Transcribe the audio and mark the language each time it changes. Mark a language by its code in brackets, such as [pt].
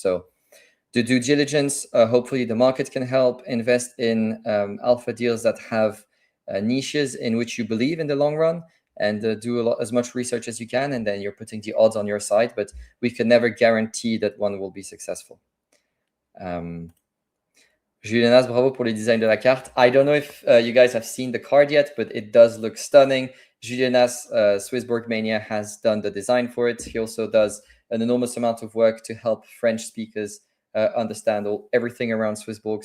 [en] So the due diligence, hopefully the market can help. Invest in alpha deals that have niches in which you believe in the long run, and do as much research as you can. And then you're putting the odds on your side, but we can never guarantee that one will be successful. [fr] Julianas, bravo pour le design de la carte. [en] I don't know if you guys have seen the card yet, but it does look stunning. Julianas, SwissBorg Mania, has done the design for it. He also does an enormous amount of work to help French speakers understand everything around SwissBorg.